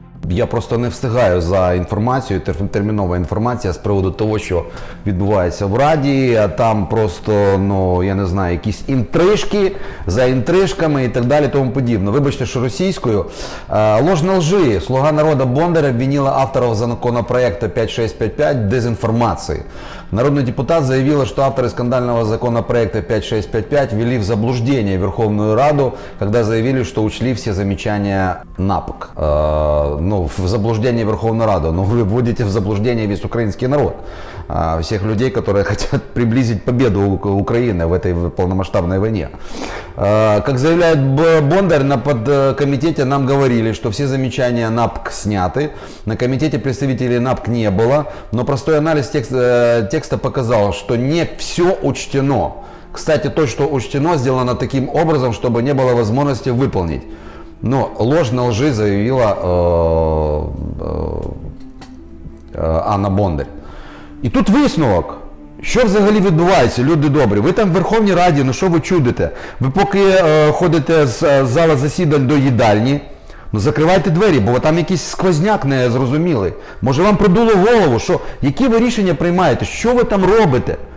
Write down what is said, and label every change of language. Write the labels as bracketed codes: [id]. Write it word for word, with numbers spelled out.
[uk] Я просто не встигаю за інформацією, тер- термінова інформація з приводу того, що відбувається в Раді. А там просто, ну, я не знаю, якісь інтрижки за інтрижками і так далі, тому подібне. Вибачте, що російською. [ru] Е, Ложь на лжи. Слуга народу Бондаря обвинила авторов законопроекта [uk] п'ять шість п'ять п'ять [ru] дезинформации. Народный депутат заявила, что авторы скандального законопроекта пять шесть пять пять ввели в заблуждение Верховную Раду, когда заявили, что учли все замечания НАПК. Э, ну, в заблуждение Верховную Раду. Ну, вы вводите в заблуждение весь украинский народ. Э, всех людей, которые хотят приблизить победу Ук- Украины в этой полномасштабной войне. Э, как заявляет Б- Бондарь, на подкомитете нам говорили, что все замечания НАПК сняты. На комитете представителей НАПК не было. Но простой анализ текста текста показал, что не все учтено. Кстати, то, что учтено, сделано таким образом, чтобы не было возможности выполнить. Но ложь на лжи заявила э, э, Анна Бондарь. [uk] І тут висновок. Що взагалі відбувається, люди добрі? Ви там в Верховній Раді, ну що ви чудите? Ви поки е, ходите з е, зала засідань до їдальні, ну закривайте двері, бо там якийсь сквозняк незрозумілий. Може вам придуло голову, що які ви рішення приймаєте, що ви там робите?